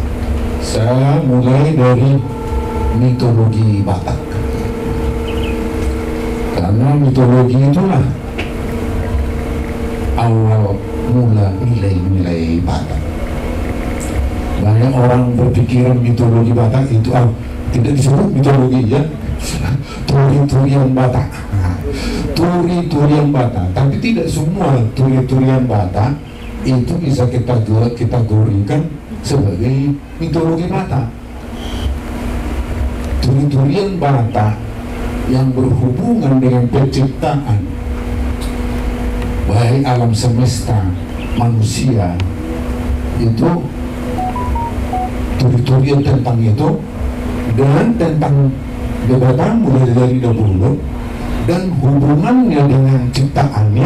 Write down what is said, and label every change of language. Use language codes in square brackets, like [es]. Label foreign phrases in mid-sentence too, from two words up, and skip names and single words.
[id] Saya mulai dari mitologi Batak, karena mitologi itulah awal mula nilai-nilai Batak. Banyak orang berpikiran mitologi Batak itu tidak disebut mitologi ya, turi-turian Batak. Turi-turian Batak, tapi tidak semua turi-turian Batak itu bisa kita kategorikan sebagai mitologi Batak. Turi-turian Batak yang berhubungan dengan penciptaan, baik alam semesta, manusia, itu turi-turian tentang itu, dan tentang jabatan mulai dari dahulu, dan hubungannya dengan ciptaannya.